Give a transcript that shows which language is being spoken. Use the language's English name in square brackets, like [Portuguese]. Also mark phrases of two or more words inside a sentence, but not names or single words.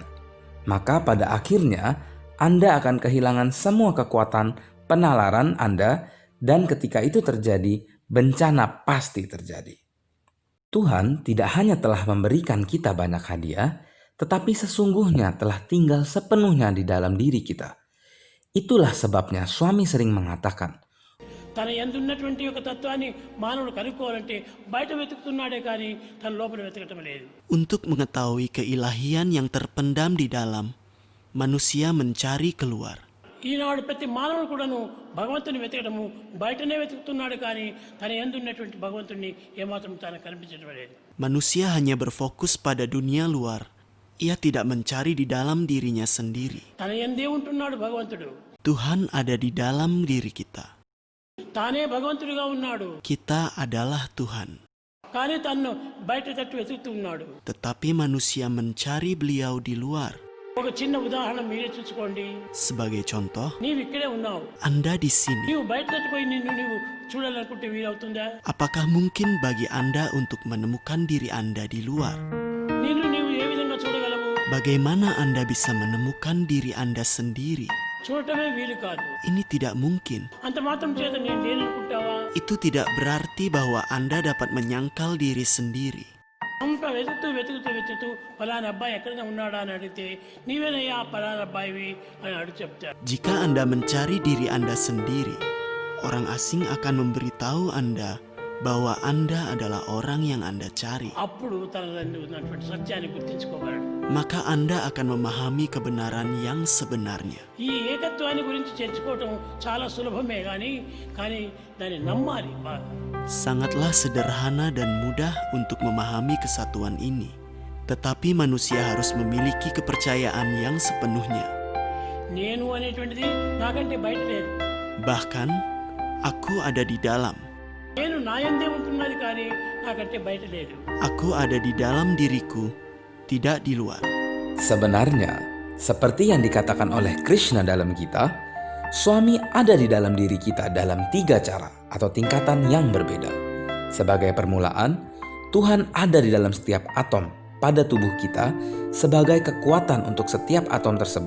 [Indonesian] Maka pada akhirnya Anda akan kehilangan semua kekuatan penalaran Anda, dan ketika itu terjadi, bencana pasti terjadi. Tuhan tidak hanya telah memberikan kita banyak hadiah, tetapi sesungguhnya telah tinggal sepenuhnya di dalam diri kita. Itulah sebabnya suami sering mengatakan, [Telugu] తన యందున్నటువంటి యొక్క తత్వాన్ని మానవుడు కనుక్కోవాలంటే బయట వెతుకుతున్నాడే కానీ తన లోపల వెతకటం లేదు. [Indonesian] Untuk mengetahui keilahian yang terpendam di dalam, manusia mencari keluar. [Telugu] ఈనాడు ప్రతి మానవుడు కూడాను భగవంతుని వెతకడము బయటనే వెతుకుతున్నాడు కానీ తన యందున్నటువంటి భగవంతుని ఏమాత్రం తాను కనిపించడం లేదు. [Indonesian] Manusia hanya berfokus pada dunia luar. Ia tidak mencari di dalam dirinya sendiri. [Telugu] తన యందే ఉంటున్నాడు భగవంతుడు. [Indonesian] Tuhan ada di dalam diri kita. [Telugu] తానే భగవంతుడిగా ఉన్నాడు. [Indonesian] Kita adalah Tuhan. [Telugu] కానీ తన్ను బయట తట్టు వెతుకుతూ ఉన్నాడు. [Indonesian] Tetapi manusia mencari beliau di luar. [Telugu] ఒక చిన్న ఉదాహరణ మీరే చూసుకోండి. [Indonesian] Sebagai contoh, [Telugu] నీవు ఇక్కడే ఉన్నావు. [Indonesian] Anda di sini. [Telugu] నీవు బయట తట్టుపోయి నిన్ను నీవు చూడాలనుకుంటే వీలవుతుందా? [Indonesian] Apakah mungkin bagi Anda untuk menemukan diri Anda di luar? [Telugu] నిన్ను నీవు ఏ విధంగా చూడగలవు? [Indonesian] Bagaimana Anda bisa menemukan diri Anda sendiri? [Telugu] చూడటమే వీలు కాదు. [Indonesian] Ini tidak mungkin. [Telugu] అంత మాత్రం చేత నేను లేననుకుంటావా? [Indonesian] Itu tidak berarti bahwa Anda dapat menyangkal diri sendiri. [Telugu] అంత వెతుకుతూ ఫలానా అబ్బాయి ఎక్కడైనా ఉన్నాడా అని అడిగితే నీవేనయ్యా ఫలానా అబ్బాయివి అని అడుగు చెప్తాడు. [Indonesian] Jika Anda mencari diri Anda sendiri, orang asing akan memberitahu Anda bahwa Anda adalah orang yang Anda cari. [Telugu] అప్పుడు తన ఉన్నటువంటి సత్యాన్ని గుర్తించుకోగలడు. [Indonesian] Maka Anda akan memahami kebenaran yang sebenarnya. [Telugu] ఈ ఏకత్వాన్ని గురించి చర్చించుకోవటం చాలా సులభమే కానీ దాన్ని నమ్మాలి. [Indonesian] Sangatlah sederhana dan mudah untuk memahami kesatuan ini. Tetapi manusia harus memiliki kepercayaan yang sepenuhnya. [Telugu] నేను అనేటువంటిది నాకంటే బయట లేదు. [Indonesian] Bahkan, aku ada di dalam. [Telugu] నేను నా యందే ఉంటున్నది కానీ నాకంటే బయట లేదు. [Indonesian] Aku ada di dalam diriku, tidak di luar. sebenarnya seperti yang dikatakan oleh Krishna dalam Gita, suami ada di dalam diri kita dalam 3 cara atau tingkatan yang berbeda. Sebagai permulaan, Tuhan ada di dalam setiap atom pada tubuh kita sebagai kekuatan untuk setiap atom tersebut.